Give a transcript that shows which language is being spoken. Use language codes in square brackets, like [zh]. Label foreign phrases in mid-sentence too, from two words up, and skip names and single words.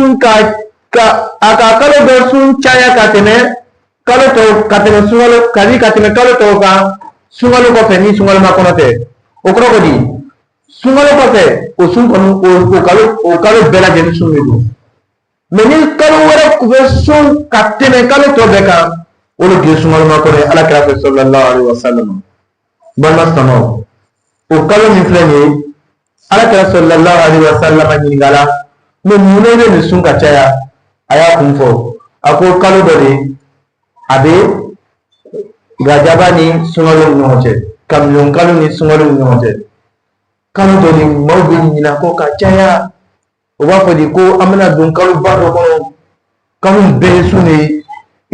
[bm] sun caya ka tɛmɛ kalo tɔw ka tɛmɛ sunkalo ka tɛmɛ kalo tɔw kan sunkalo kɔfɛ ni sunkalo makɔnɔ tɛ o kɔrɔ ko di sunkalo kɔfɛ o sun kɔni o kalo bɛɛ lajɛlen sun de don mais ni kalo wɛrɛ bɛ sun ka tɛmɛ kalo tɔ bɛɛ kan o de ye sunkalo makɔnɔ ye ala kira fɛ sallallahu [ar] عليه وسلم [bm] balima silamɛw o kalo min filɛ nin ye ala kira [ar] صلى الله عليه وسلم [bm] ɲininka la mais mun de bɛ nin sun ka caya a y'a kun fɔ a ko kalo dɔ de a bɛ Rajaba ni sunkalo ni ɲɔgɔn cɛ kamiyon kalo ni sunkalo ni ɲɔgɔn cɛ kalo dɔ de maaw bɛ ɲinɛ ko ka caya o b'a fɔ de ko an bɛna don kalo ba dɔ kɔnɔ kalo bɛɛ ye sun de ye i